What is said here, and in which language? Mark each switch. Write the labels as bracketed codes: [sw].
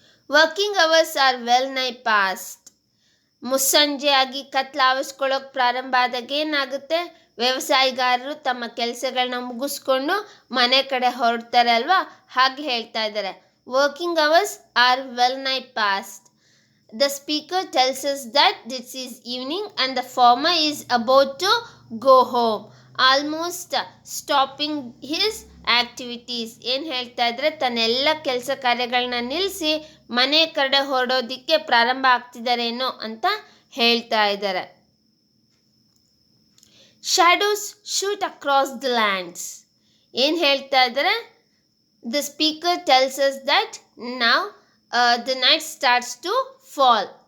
[en] Working hours are well nigh past. [kn] ಮುಸ್ಸಂಜೆ ಆಗಿ ಕತ್ಲು ಆವರಿಸ್ಕೊಳ್ಳೋಕೆ ಪ್ರಾರಂಭ ಆದಾಗ ಏನಾಗುತ್ತೆ, ವ್ಯವಸಾಯಗಾರರು ತಮ್ಮ ಕೆಲಸಗಳನ್ನ ಮುಗಿಸ್ಕೊಂಡು ಮನೆ ಕಡೆ ಹೊರಡ್ತಾರೆ ಅಲ್ವಾ, ಹಾಗೆ ಹೇಳ್ತಾ ಇದ್ದಾರೆ. [en] Working hours are well nigh past. The speaker tells us that this is evening and the farmer is about to go home, almost stopping his activities. [kn] ಏನು ಹೇಳ್ತಾ ಇದ್ರೆ, ತನ್ನೆಲ್ಲ ಕೆಲಸ ಕಾರ್ಯಗಳನ್ನ ನಿಲ್ಲಿಸಿ ಮನೆ ಕಡೆ ಹೊರಡೋದಿಕ್ಕೆ ಪ್ರಾರಂಭ ಆಗ್ತಿದ್ದಾರೇನೋ ಅಂತ ಹೇಳ್ತಾ ಇದ್ದಾರೆ. [en] Shadows shoot across the lands. [kn] ಏನು ಹೇಳ್ತಾ ಇದ್ದಾರೆ, [en] The speaker tells us that now the night starts to fall.